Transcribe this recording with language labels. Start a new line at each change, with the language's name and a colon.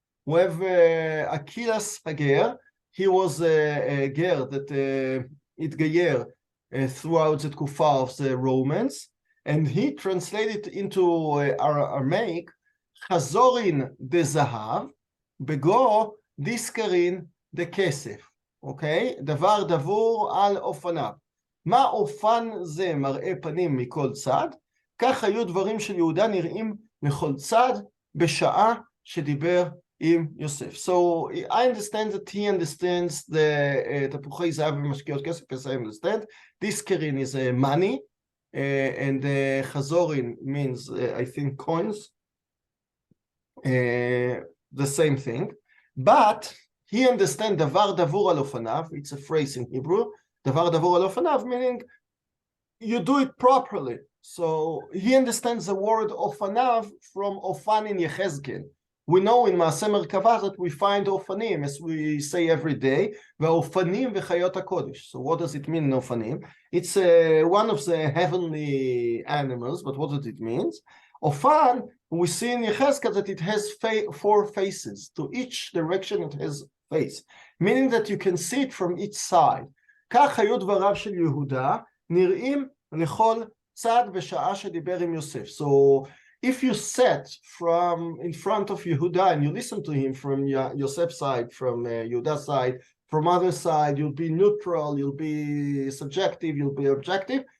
English: We have Akilas Hager. He was a ger that התגייר throughout the תקופה of the Romans, and he translated into Aramaic,
Aramaic: חזורין דזהב, בגו דיסקרין דכסף.
Hebrew: אוקיי? דבר דבור על אופניו. מה אופן זה מראה פנים מכל צד? כך היו דברים של יהודה נראים מכל צד בשעה שדיבר עם יוסף.
English: So I understand that he understands the
Hebrew: תפוחי זהב ומשקיעות כסף,
English: as I understand. דיסקרין is money, and חזורין means I think coins, the same thing. But he understands
Hebrew: דבר דבור על אופניו,
English: it's a phrase in Hebrew, דבר דבור על אופניו, meaning you do it properly. So he understands the word ofanav from ofan in Yechezkel. We know in Maaseh Merkavah that we find ofanim, as we say every day,
Hebrew: ve'ofanim v'chayot HaKodesh.
English: So what does it mean, ofanim? It's one of the heavenly animals, but what does it mean? Ofan, we see in Yechezkel that it has four faces. To each direction it has face, meaning that you can see it from each side.
Hebrew: כך היו דבריו של יהודה נראים לכל צד בשעה שדיבר עם יוסף.
English: So if you sat from in front of Yehuda and you listen to him from Yosef's side, from Yehuda's side, from other side, you'll be neutral, you'll be subjective, you'll be objective.